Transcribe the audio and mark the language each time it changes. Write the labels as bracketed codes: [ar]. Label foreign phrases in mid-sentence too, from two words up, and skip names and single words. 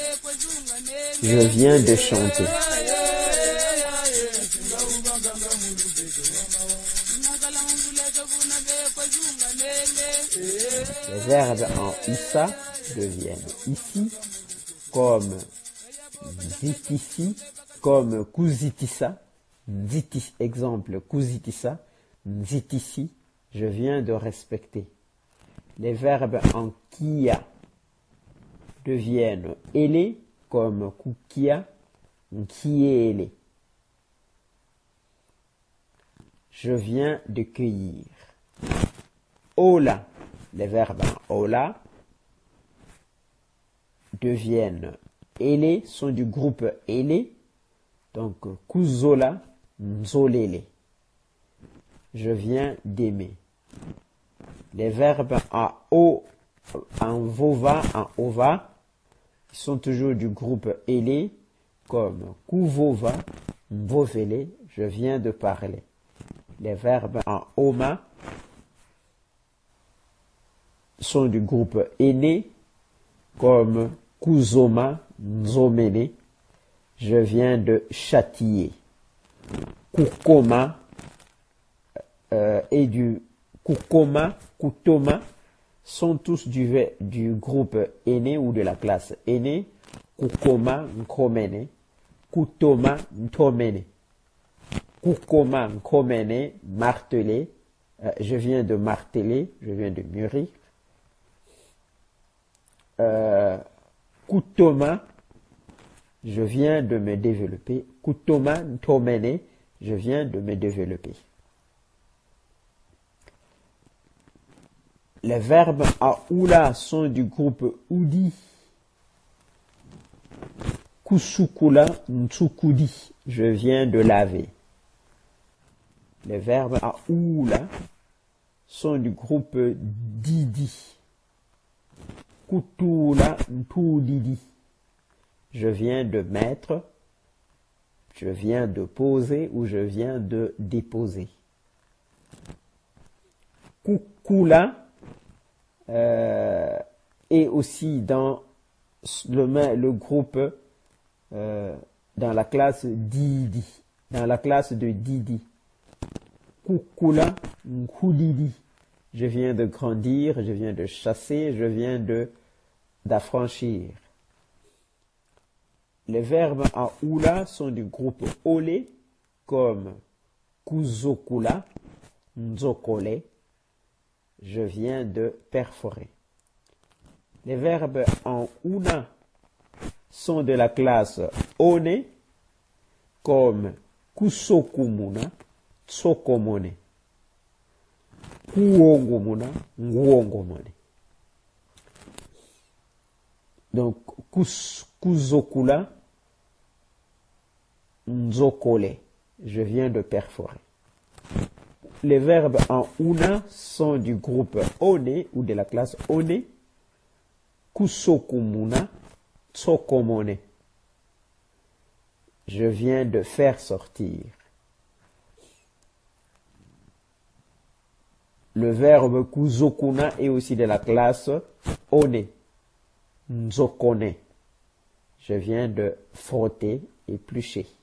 [fr] Je viens de chanter. Les verbes en issa deviennent ici, comme zitisi, comme [kg] kuzitisa, ziti, [fr] exemple [kg] kuzitisa, zitisi, [fr] je viens de respecter. Les verbes en kia deviennent ele, comme [kg] kukia, nkiele. [fr] Je viens de cueillir. Ola, les verbes en ola deviennent ele, sont du groupe ele, donc [kg] kuzola, nzolele. [fr] Je viens d'aimer. Les verbes en o, en vova, en ova, sont toujours du groupe ele, comme [kg] kuvova, mvovele, [fr] je viens de parler. Les verbes en oma sont du groupe ene, comme [kg] kuzoma, nzomene, [fr] je viens de châtier. Kukoma et du [kg] kukoma, kutoma [fr] sont tous du groupe ene ou de la classe ene. [kg] Kukoma, nkomene, kutoma, ntomene. Kukoma, nkomene, [fr] marteler, je viens de marteler, je viens de mûrir. Kutoma, je viens de me développer. [kg] Kutoma, ntomene, [fr] je viens de me développer. Les verbes à oula sont du groupe oudi. [kg] Kusukula, ntsukudi, [fr] je viens de laver. Les verbes à oula sont du groupe didi. [kg] Kutula, ntudidi, [fr] je viens de mettre, je viens de poser ou je viens de déposer. Kukula est aussi dans le groupe, dans la classe didi, dans la classe de didi. [kg] Kukula, nkudidi, [fr] je viens de grandir, je viens de chasser, je viens d'affranchir. Les verbes en oula sont du groupe ole, comme [kg] kuzokula, nzokole, [fr] je viens de perforer. Les verbes en una sont de la classe one, comme [kg] kusokumuna, tsokomone. Kuongomuna, nguongomone. [fr] Donc, [kg] kuzokula, nzokole, [fr] je viens de perforer. Les verbes en una sont du groupe one ou de la classe one. [kg] Kusokumuna, tsokomone. [fr] Je viens de faire sortir. Le verbe kuzokuna est aussi de la classe one. [kg] Nzokone. [fr] Je viens de frotter, éplucher.